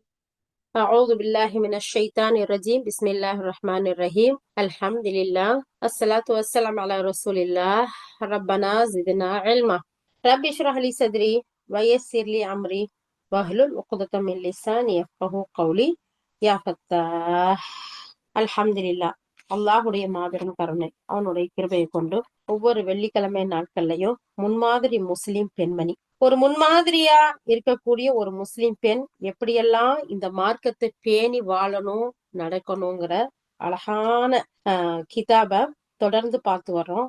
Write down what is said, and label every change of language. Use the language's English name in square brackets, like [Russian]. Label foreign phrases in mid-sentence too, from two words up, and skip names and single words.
[Arabic] أعوذ بالله من الشيطان الرجيم بسم الله الرحمن الرحيم الحمد لله الصلاة والسلام على رسول الله ربنا زدنا علما رب اشرح لي صدري ويسر لي أمري واحلل عقدة من لساني يفقهوا قولي يا فتاح الحمد لله. [Tamil] அல்லாஹுடைய மாபெரும் கருணை அவனுடைய கிருபையை கொண்டு ஒவ்வொரு வெள்ளிக்கிழமை நாட்கள்லயும் முன்மாதிரி முஸ்லிம் பெண்மணி, ஒரு முன்மாதிரியா இருக்கக்கூடிய ஒரு முஸ்லிம் பெண் எப்படியெல்லாம் இந்த மார்க்கத்தை பேணி வாழணும் நடக்கணுங்கிற அழகான கிதாப தொடர்ந்து பார்த்து வர்றோம்.